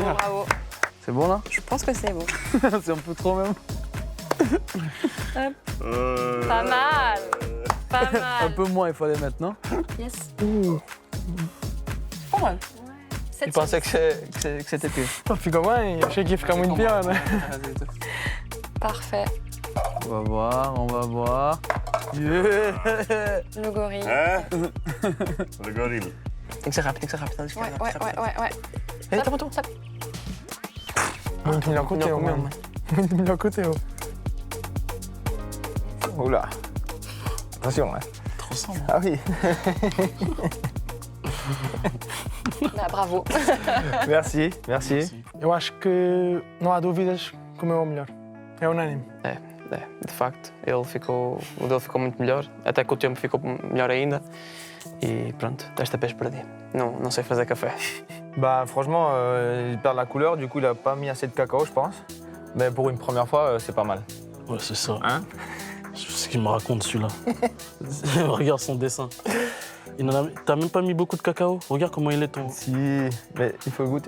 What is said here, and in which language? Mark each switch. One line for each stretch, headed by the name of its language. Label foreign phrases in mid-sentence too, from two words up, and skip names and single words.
French: super. bravo. C'est bon là? Je pense que c'est bon. C'est un peu trop même. Pas mal. Pas Un mal. peu moins il fallait mettre, non? Yes. Pas mal. Tu pensais que c'était pire.
Portuguese: Pô, ficou bem, achei que ia ficar muito pior, né?
French: Parfait. On va voir, on va voir. Yeah. Le gorille. Hein? Le gorille.
Portuguese: Tem que ser rápido, tem que ser rápido.
French: Ouais.
Portuguese: Ei, toma, toma. Muito melhor que o teu, mesmo. Muito melhor que o teu.
French: Oula. Attention, hein. Trop simple. Ah oui. Bah, bravo. Merci, merci.
Portuguese: Eu acho que não há dúvidas que o meu é o melhor. É unânime. É, de facto, o dele ficou muito melhor, até que o tempo ficou melhor ainda. E pronto, desta vez perdi. Não sei fazer café.
French: Bah franchement, il perd la couleur, du coup il a pas mis assez de cacao, je pense. Mais pour une première fois, c'est pas mal. Ouais, c'est ça. Hein? C'est ce qu'il me raconte celui-là. Regarde son dessin. T'as même pas mis beaucoup de cacao. Regarde comment il est ton. Si, mais il faut goûter.